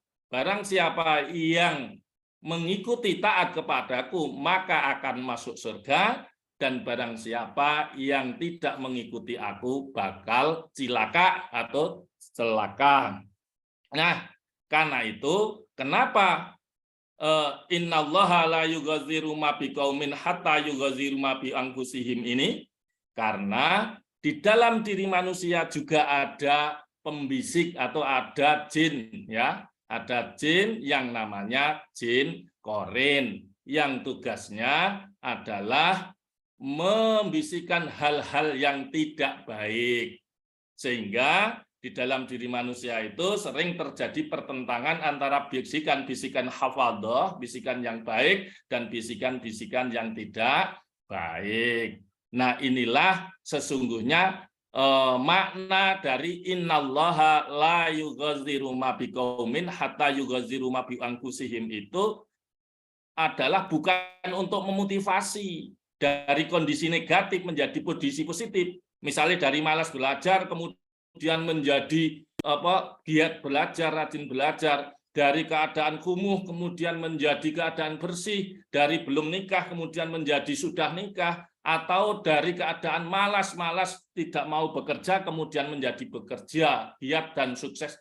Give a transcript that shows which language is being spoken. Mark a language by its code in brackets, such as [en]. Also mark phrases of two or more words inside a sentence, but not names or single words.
[id] Barang siapa yang mengikuti taat kepadaku maka akan masuk surga, dan barang siapa yang tidak mengikuti aku bakal cilaka atau celaka. Nah, karena itu kenapa [ar] إن الله لا يغير ما بقوم حتى يغيروا ما بأنفسهم [id] ini? Karena di dalam diri manusia juga ada pembisik atau ada jin, ya. Ada jin yang namanya jin korin yang tugasnya adalah membisikkan hal-hal yang tidak baik. Sehingga di dalam diri manusia itu sering terjadi pertentangan antara bisikan-bisikan hafadhah, bisikan yang baik, dan bisikan-bisikan yang tidak baik. Nah, inilah sesungguhnya makna dari [ar] إن الله لا يغير ما بقوم حتى يغيروا ما بأنفسهم [id] itu adalah bukan untuk memotivasi dari kondisi negatif menjadi kondisi positif. Misalnya dari malas belajar kemudian menjadi giat belajar, rajin belajar, dari keadaan kumuh kemudian menjadi keadaan bersih, dari belum nikah kemudian menjadi sudah nikah, atau dari keadaan malas tidak mau bekerja kemudian menjadi bekerja, giat dan sukses.